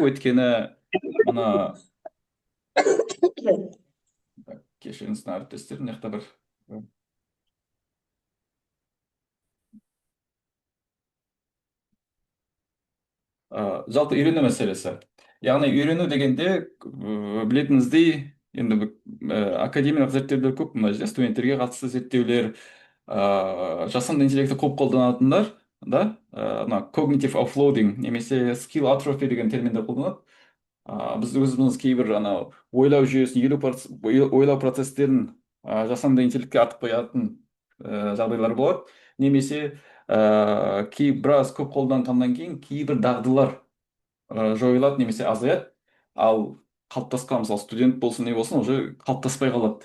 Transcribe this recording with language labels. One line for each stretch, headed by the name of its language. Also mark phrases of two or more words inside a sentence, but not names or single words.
Kazakh: Өйткені мына кешіріңіз, мына әріптестер мына жақта бір жалпы үйрену мәселесі. Яғни үйрену дегенде білетініңіздей, енді академиялық зерттеулер көп мына жерде, студенттерге қатысты зерттеулер, жасанды интеллекті көп қолданатындар да мына
English: cognitive offloading
Kazakh: немесе
English: skill atrophy
Kazakh: деген терминдер қолданады. Біз өзіміз кейбір анау ойлау жүйесін, ойлау процестерін жасанды интеллектке артып қоятын жағдайлар болады. Немесе біраз көп қолданғаннан кейін кейбір дағдылар жойылады немесе азаяды, ал қалыптасқан, мысалы студент болсын не болсын, уже қалыптаспай қалады.